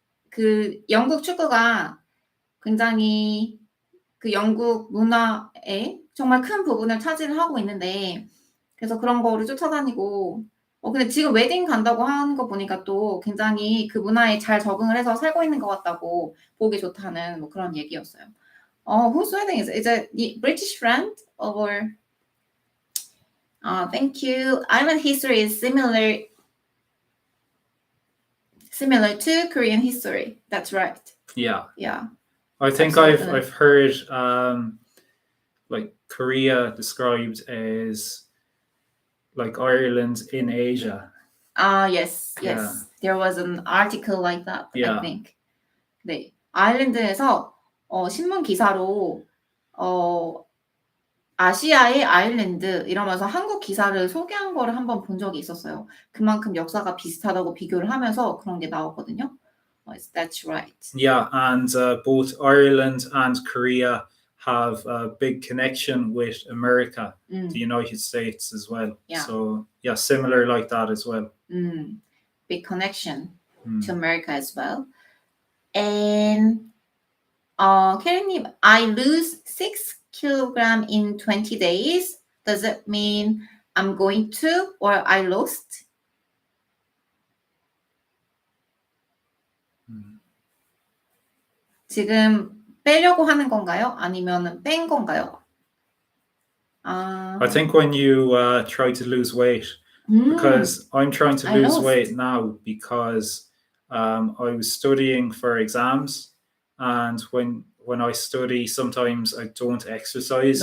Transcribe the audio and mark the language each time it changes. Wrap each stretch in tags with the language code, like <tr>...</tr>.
<ko>그 영국 축구가 굉장히 그 영국 문화에 정말 큰 부분을 차지를 하고 있는데, 그래서 그런 거를 쫓아다니고, 근데 지금 웨딩 간다고 하는 거 보니까 또 굉장히 그 문화에 잘 적응을 해서 살고 있는 것 같다고, 보기 좋다는 뭐 그런 얘기였어요.</ko> <en>Whose wedding is it? Is it the British friend or? Thank you. Island history is similar to Korean history. That's right. Yeah. Yeah. I think I've heard like Korea described as like Ireland in Asia. Yes. Yeah. There was an article like that, Yeah. I think. 네.</en> <ko>아일랜드에서 신문 기사로 아시아의 아일랜드 이러면서 한국 기사를 소개한 거를 한번 본 적이 있었어요. 그만큼 역사가 비슷하다고 비교를 하면서 그런 게 나왔거든요.</ko> <en>That's right. Yeah, and both Ireland and Korea have a big connection with America, the United States as well. Yeah. So yeah, similar like that as well. Big connection to America as well. And Karen님, I lose 6 kilogram in 20 days. Does it mean I'm going to or I lost.</en> <ko>지금 빼려고 하는 건가요? 아니면 뺀 건가요?</ko> <en>I think when you try to lose weight, because I'm trying to I lose lost. weight now because I was studying for exams, and when I study, sometimes I don't exercise</en>